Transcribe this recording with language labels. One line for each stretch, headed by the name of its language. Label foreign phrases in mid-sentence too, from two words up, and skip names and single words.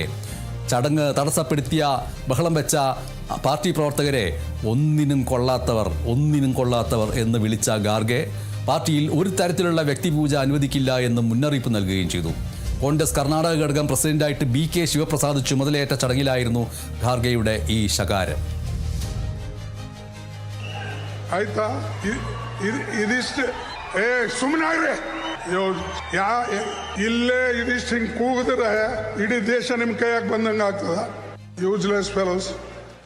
Malayalam: ചടങ്ങ് തടസ്സപ്പെടുത്തിയ, ബഹളം വെച്ച പാർട്ടി പ്രവർത്തകരെ ഒന്നിനും കൊള്ളാത്തവർ എന്ന് വിളിച്ച ഖാർഗെ പാർട്ടിയിൽ ഒരു തരത്തിലുള്ള വ്യക്തിപൂജ അനുവദിക്കില്ല എന്ന് മുന്നറിയിപ്പ് നൽകുകയും ചെയ്തു. കോൺഗ്രസ് കർണാടക ഘടകം പ്രസിഡന്റായിട്ട് BK ശിവപ്രസാദ് ചുമതലയേറ്റ ചടങ്ങിലായിരുന്നു ഖാർഗെയുടെ ഈ ശകാരം.
Kannada: ಇಲ್ಲೇ ಇದಿಷ್ಟು ಹಿಂಗೆ ಕೂಗಿದ್ರೆ ಇಡೀ ದೇಶ ನಿಮ್ಮ ಕೈಯಾಗ ಬಂದಂಗೆ ಆಗ್ತದ.
English: useless fellows.